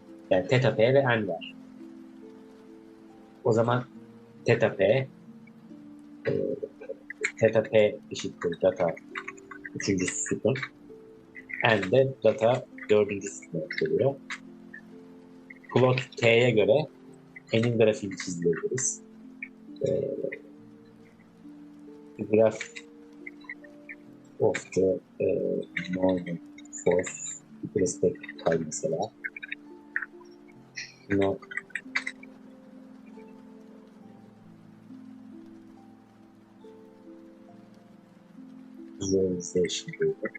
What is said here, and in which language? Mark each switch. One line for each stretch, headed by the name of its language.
Turkish: Yani Theta P ve N var. O zaman Theta P Theta P eşittir data üçüncüsü sütun. N de data dördüncü sütun oluyor. Plot T'ye göre N'in grafiğini çizebiliriz.
English: Graph of the normal force with respect to time mesela.
Turkish: Şunu visualization diyordu.